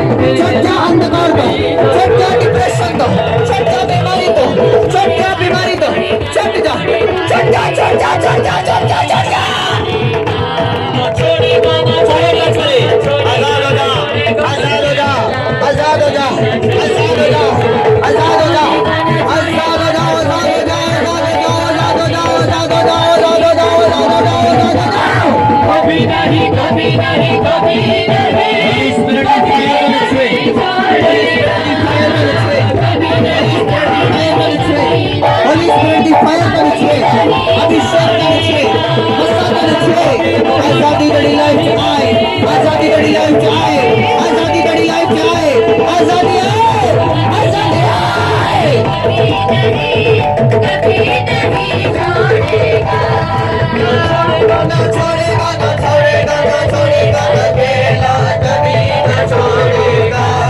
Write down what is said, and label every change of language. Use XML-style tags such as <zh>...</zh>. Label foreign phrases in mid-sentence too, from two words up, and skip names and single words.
<hi>छट जा अंधकार को, छट जा डिप्रेशन को, छट जा बीमारी को, छट जा बीमारी को, छट जा, छट जा, छट जा, छट जा, छट जा, छट जा। आजाद हो जा, आजाद हो जा, आजाद हो जा, आजाद हो जा, आजाद हो जा, आजाद हो जा, आजाद हो जा, आजाद हो जा, आजाद हो जा, आजाद हो जा, आजाद हो जा, आजाद हो जा। कभी नहीं, कभी नहीं, कभी नहीं।</hi> <en>Spirit of fire on its way. Fire on its way. Fire on its way. Holy Spirit की fire on its way. अभिषेक on its way. मसाज on its way.</en> <hi>आजादी बड़ी लाइफ आए, आजादी बड़ी लाइफ आए, आजादी बड़ी लाइफ आए, आजादी आए, आजादी आए। ना छोड़ेगा, ना छोड़ेगा, ना छोड़ेगा, ना अकेला कभी ना छोड़ेगा।</hi>